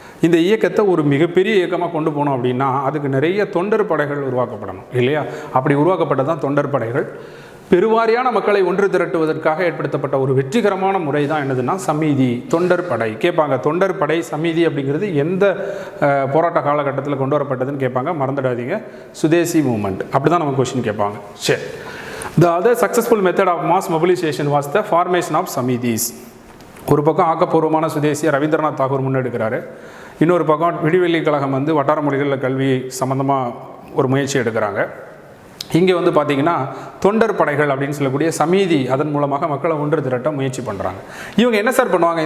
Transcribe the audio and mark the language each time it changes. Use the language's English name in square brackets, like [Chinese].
[Tamil] இந்த இயக்கத்தை ஒரு மிகப்பெரிய இயக்கமாக கொண்டு போகணும் அப்படின்னா அதுக்கு நிறைய தொண்டர் படைகள் உருவாக்கப்படணும் இல்லையா? அப்படி உருவாக்கப்பட்டது தான் தொண்டர் படைகள். பெருவாரியான மக்களை ஒன்று திரட்டுவதற்காக ஏற்படுத்தப்பட்ட ஒரு வெற்றிகரமான முறை தான் என்னதுன்னா சமீதி, தொண்டர் படை. கேட்பாங்க, தொண்டர் படை சமீதி அப்படிங்கிறது எந்த போராட்ட காலகட்டத்தில் கொண்டு வரப்பட்டதுன்னு கேட்பாங்க. மறந்துடாதீங்க, சுதேசி மூமெண்ட். அப்படி தான் நம்ம கொஸ்டின் கேட்பாங்க. சரி. [English] The other successful method of mass mobilization was the formation of samidis. [Tamil] ஒரு பக்கம் ஆக்கப்பூர்வமான சுதேசியை ரவீந்திரநாத் தாகூர் முன்னெடுக்கிறாரு, இன்னொரு பக்கம் விடிவெள்ளி கழகம் வந்து வட்டார மொழிகளில் கல்வி சம்மந்தமாக ஒரு முயற்சி எடுக்கிறாங்க. இங்கே வந்து பார்த்திங்கன்னா தொண்டர் படைகள் அப்படின்னு சொல்லக்கூடிய சமீதி, அதன் மூலமாக மக்களை ஒன்று திரட்ட முயற்சி பண்ணுறாங்க. இவங்க என்ன சார் பண்ணுவாங்க?